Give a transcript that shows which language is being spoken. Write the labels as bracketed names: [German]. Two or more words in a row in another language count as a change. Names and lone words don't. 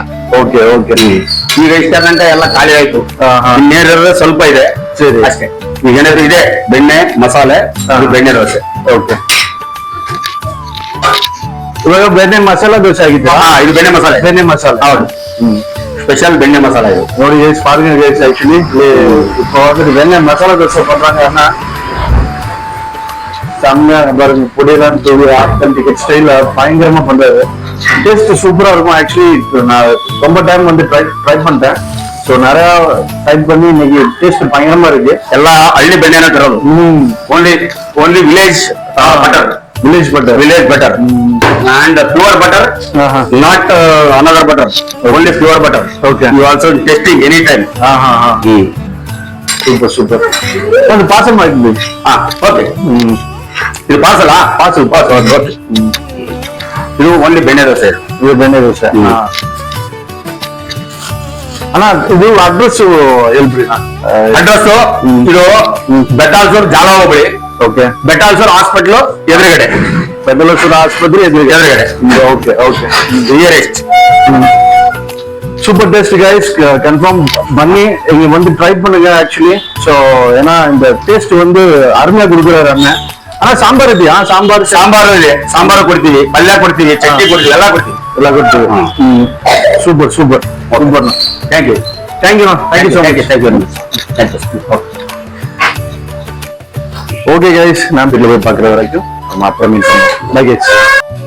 [English] okay okay. [Kannada] ಈಗ ಇಷ್ಟ ಗಂಟೆ ಎಲ್ಲ ಖಾಲಿ ಆಯ್ತು. ಇನ್ನೇನಿರೋದು ಸ್ವಲ್ಪ ಇದೆ. ಸರಿ ಅಷ್ಟೇ. ಈಗ ಏನಾದ್ರು ಇದೆ ಬೆಣ್ಣೆ ಮಸಾಲೆ, ಬೆಣ್ಣೆ ದೋಸೆ. ಓಕೆ. ಇವಾಗ ಬೆಣ್ಣೆ ಮಸಾಲಾ ದೋಸೆ ಆಗಿತ್ತು. ಇದು ಬೆಣ್ಣೆ ಮಸಾಲೆ. ಬೆಣ್ಣೆ ಮಸಾಲೆ ಹೌದು. [Tamil] ஸ்பெஷல் பெண்ணை மசாலா இது. ನೋಡಿ பாருங்க [English] guys, actually [Tamil] இப்போ வந்து வெண்ணெய் மசாலா தோசை பண்றாங்கன்னா செம்மையா பாருங்க. பொடியெல்லாம் தூவி [English] authentic style-ல [Tamil] பயங்கரமா பண்றாரு. [English] taste super-ஆ [Tamil] இருக்கும். ஆக்சுவலி நான் ரொம்ப டைம் வந்து ட்ரை பண்ணிட்டேன். ஸோ நிறைய டைப் பண்ணி இன்னைக்கு டேஸ்ட் பயங்கரமா இருக்கு. [Kannada] எல்லா ಹಳ್ಳಿ ಬೆಣ್ಣೆನ ತರೋದು. [English] only village butter. Village butter and pure butter, not another butter, only pure butter. Okay. You also testing anytime. Super. [Kannada] ಒಂದು ಪಾರ್ಸಲ್ ಮಾಡಿದ್ವಿ. ಓಕೆ. ಇದು ಪಾರ್ಸಲ್. ಓಕೆ. ಇದು ಓನ್ಲಿ ಬೆಣ್ಣೆ ದೋಸೆ. ಇದು ಬೆಣ್ಣೆ ದೋಸೆ. ಅಣ್ಣ ಇದು ಅಡ್ರೆಸ್ ಹೇಳ್ಬಿಡಿ. ಅಡ್ರೆಸ್ ಇದು ಬೆಟ್ಟಾಲ್ಸೂರ್ ಜಾಲ ಹೋಬಳಿ. ಓಕೆ. ಬೆಟ್ಟಾಲ್ಸೂರ್ ಹಾಸ್ಪಿಟಲ್ ಎದುರುಗಡೆ. ಬೆಟ್ಟಾಲ್ಸೂರ್ ಆಸ್ಪತ್ರೆ ಎದುರುಗಡೆ. [English] okay okay. nearest. super taste guys. [Tamil] கன்ஃபார்ம் பண்ணி இங்க வந்து ட்ரை பண்ணுங்க. [English] actually so [Tamil] ஏன்னா இந்த டேஸ்ட் வந்து அருமையா கொடுக்குறாரு அண்ணன். ஆனா சாம்பார் [Kannada] ಇದೆಯಾ? ಸಾಂಬಾರು ಇದೆ. ಸಾಂಬಾರು ಕೊಡ್ತೀವಿ, ಪಲ್ಯ ಕೊಡ್ತೀವಿ, ಚಟ್ನಿ ಕೊಡ್ತೀವಿ, ಎಲ್ಲ ಕೊಡ್ತೀವಿ. [English] super super. thank you so much. okay guys, [Tamil] நான் வீட்டில் போய் பார்க்குற வரைக்கும் நம்ம அப்புறம் மீட் பண்ணுவோம். [English] bye guys.